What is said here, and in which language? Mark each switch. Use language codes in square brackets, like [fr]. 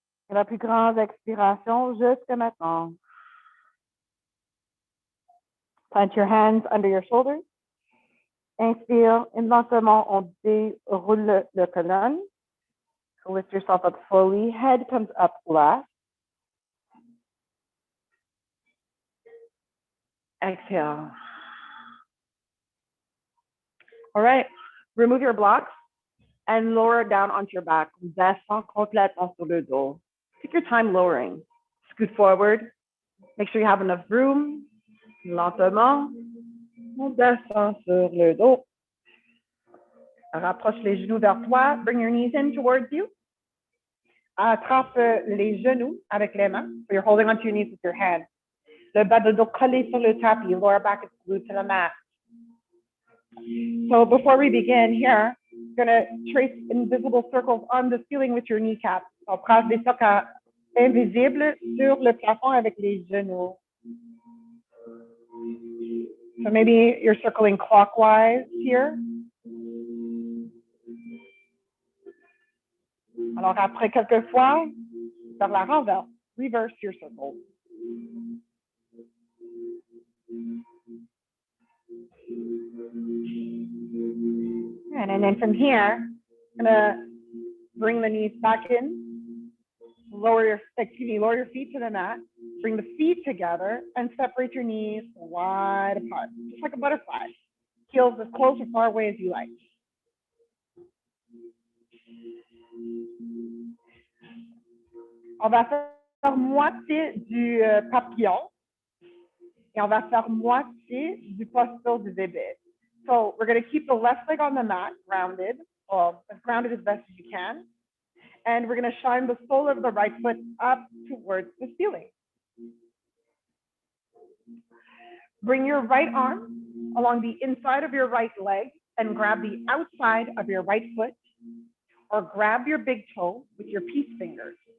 [fr] Et la plus grande expiration jusqu'à maintenant. [en] Plant your hands under your shoulders. [fr] Inspire, et lentement, on déroule le colonne. [en] So lift yourself up slowly. Head comes up last. Exhale. All right. Remove your blocks and lower it down onto your back. [fr] Descends complètement sur le dos. [en] Take your time lowering. Scoot forward. Make sure you have enough room. [fr] Lentement. On descend sur le dos. Rapproche les genoux vers toi. [en] Bring your knees in towards you. [fr] Attrape les genoux avec les mains. [en] So you're holding onto your knees with your hands. [fr] Le bas de dos collé sur le tapis. [en] Lower back is glued to the mat. So before we begin here, you're going to trace invisible circles on the ceiling with your kneecaps. [fr] On trace des cercles invisibles sur le plafond avec les genoux. [en] So maybe you're circling clockwise here. [fr] Alors, après quelques fois, faire la renverse. [en] Reverse your circle. And then from here, I'm gonna bring the knees back in, lower your feet to the mat, bring the feet together and separate your knees wide apart, just like a butterfly. Heels as close or far away as you like. [fr] On va faire moitié du papillon et on va faire moitié du posture du bébé. [en] So we're going to keep the left leg on the mat, grounded, or as grounded as best as you can. And we're going to shine the sole of the right foot up towards the ceiling. Bring your right arm along the inside of your right leg and grab the outside of your right foot, or grab your big toe with your peace fingers.